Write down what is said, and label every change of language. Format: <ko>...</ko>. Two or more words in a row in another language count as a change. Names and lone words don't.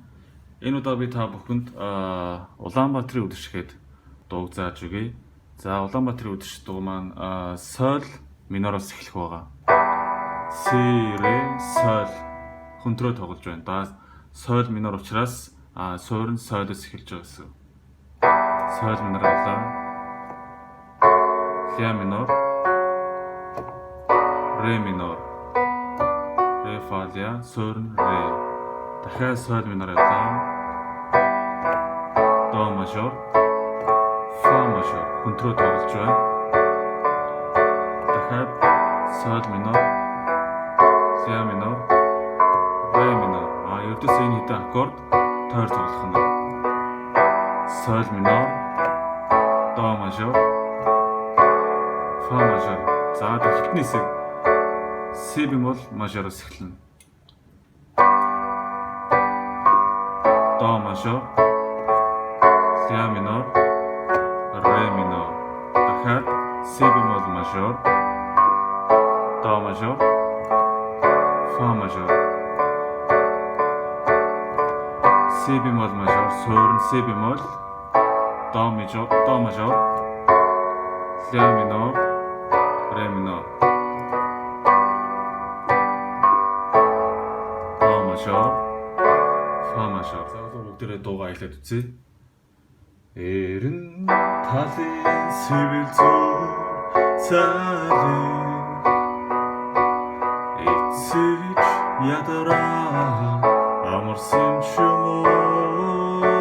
<mn>Энэ удаа би та бүхэнд Улаанбаатарын үдшгээд дууг зааж өгье. За Улаанбаатарын үдшид дуу маань соль минороос эхлэх байгаа. Си, ре, соль хөндрөө тоглож байна. Да соль минор учраас суурь нь солиос эхэлж байгаа гэсэн. Соль минор авлаа. Ля минор, ре минор, ре фа ля, суурь нь ре. Дахиад соль минор авлаа. До мажор, фа мажор хөндрөө тоглож байна. Дахиад соль минор, ля минор, ре минор. Ердөөс энэ хэдэн аккорд тойр тоглох нь. Соль минор, до мажор, фа мажор. За хэдэн хэсэг си бемол мажороос эхэлнэ. До мажор, ля минор, ре минор. Дахиад си бемол мажор, до мажор, фа мажор. Си бемол мажор, суурь нь си бемол, до мажор, ля минор, ре минор. До мажор, фа мажор. За бүгдээрээ дуугаа аялаад үзье. Эрен талын сэвэл зүүр цайлын эцэж ядараа амарсан ч юм уу</mn>